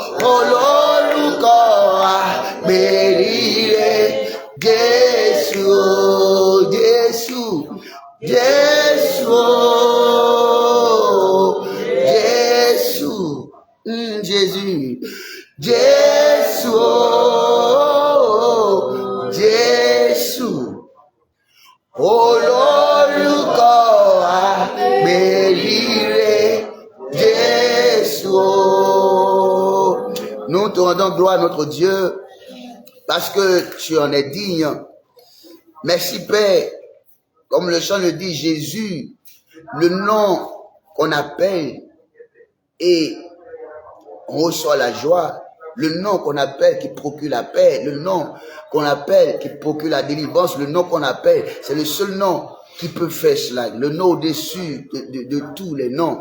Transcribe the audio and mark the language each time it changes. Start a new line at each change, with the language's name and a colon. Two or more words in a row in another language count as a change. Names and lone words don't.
Yoruba: àpèrire Jésù Jésù Jésù Jésù Jésus Jésù Jésù olórúkọ àpèrire Jésù.
French: Nous te rendons gloire à notre Dieu parce que tu en es digne. Merci Père, comme le chant le dit, Jésus, le nom qu'on appelle et on reçoit la joie, le nom qu'on appelle qui procure la paix, le nom qu'on appelle qui procure la délivrance, le nom qu'on appelle, c'est le seul nom qui peut faire cela, le nom au-dessus de tous les noms.